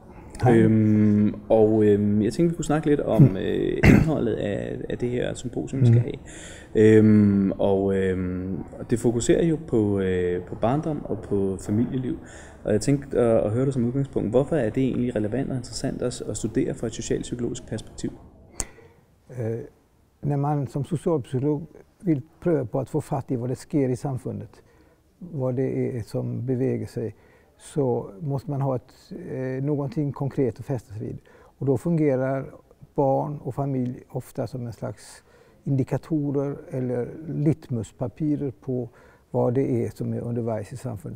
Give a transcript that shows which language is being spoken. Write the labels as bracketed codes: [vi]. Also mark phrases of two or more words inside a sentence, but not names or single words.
[da] Jeg tænkte, vi kunne snakke lidt om indholdet af det her symposium, vi skal have. Og det fokuserer jo på barndom og på familieliv. Og jeg tænkte at høre dig som udgangspunkt, hvorfor er det egentlig relevant og interessant at studere fra et socialpsykologisk perspektiv? [sv] När man som socialpsykolog vill pröva på att få fatt i vad det sker i samfundet, vad det är som beväger sig, så måste man ha någonting konkret att fästa sig vid. Och då fungerar barn och familj ofta som en slags indikatorer eller litmuspapirer på vad det är som är underveis i samfundet.